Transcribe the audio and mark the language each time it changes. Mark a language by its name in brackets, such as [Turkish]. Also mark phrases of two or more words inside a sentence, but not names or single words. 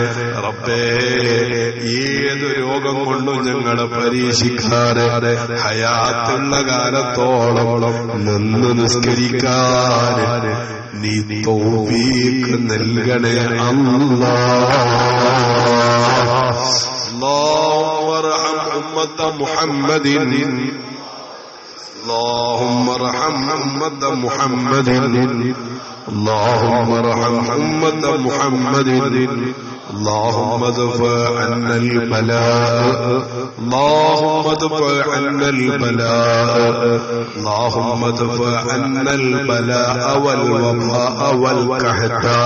[Malayalam] റബ്ബേ, ഏത് രോഗം കൊണ്ടും ഞങ്ങളെ പരീക്ഷിക്കാതെ ഹയാത്തുള്ള കാലത്തോളം നിന്ന് നിസ്കരിക്കാൻ നീ തൗഫീഖ് നൽകണേ അല്ലാഹ്. [Arabic] اللهم ارحم أمة محمد، اللهم ارحم أمة محمد، اللهم ارحم أمة محمد. اللهم ادفع عنا البلاء، اللهم ادفع عنا البلاء، اللهم ادفع عنا البلاء والوباء والقحط.